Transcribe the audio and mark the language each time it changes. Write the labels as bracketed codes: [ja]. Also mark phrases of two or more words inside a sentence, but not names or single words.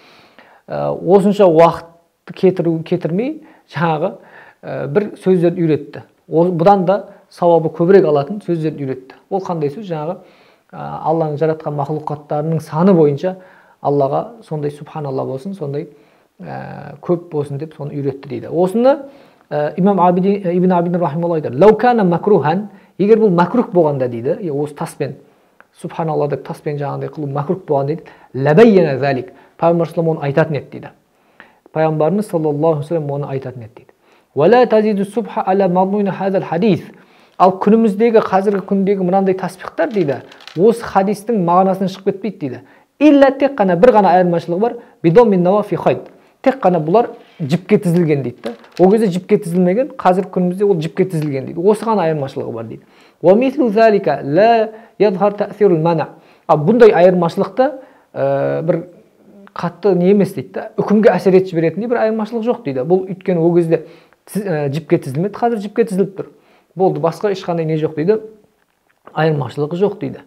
[kk] Осынша уақытты кетірмей жаңағы бір сөздерді үйретті. Бұдан да сауабы көбірек алатын сөздерді үйретті. Ол қандай сөз? Жаңағы Алланың жаратқан мақлұқаттарының саны бойынша Аллаға сондай субханалла болсын, сондай көп болсын деп соны үйретті дейді. Осыны имам Ибн Абидин рахималлаху айтады. [ar] لو كان مكروها, [kk] егер бұл макрух болғанда дейді, осы таспен субханалла деп таспен жаңағыдай қылу макрух болған дейді, [ar] لبين ذلك, [kk] пайғамбар саллаллаху оны айтатын еді дейді. Пайғамбарымыз [ar] صلى الله عليه وسلم [kk] оны айтатын еді дейді. [ar] ولا تزيد السبحة على مضمون هذا الحديث. [kk] Ал күніміздегі, қазіргі күндегі мынандай таспихтар дейді, осы хадистің мағынасынан шығып кетпейді дейді. Илля тек қана бір ғана айырмашылығы бар, бидон мин нава фи хайд. Тек қана бұлар жіпке тізілген дейді. Ол кезде жіпке тізілмеген, қазіргі күнімізде ол жіпке тізілген дейді. Осы ғана айырмашылығы бар дейді. [ar] ومثل ذلك لا يظهر تأثير المعنى. [kk] Бұндай айырмашылықта бір қатты не емес дейді. Үкімге әсер етіп жіберетіндей бір айырмашылық жоқ дейді. Бұл өйткені ол кезде жіпке тізілмеді, қазір жіпке тізіліп тұр. Болды, басқа ешқандай не жоқ дейді, айырмашылығы жоқ дейді.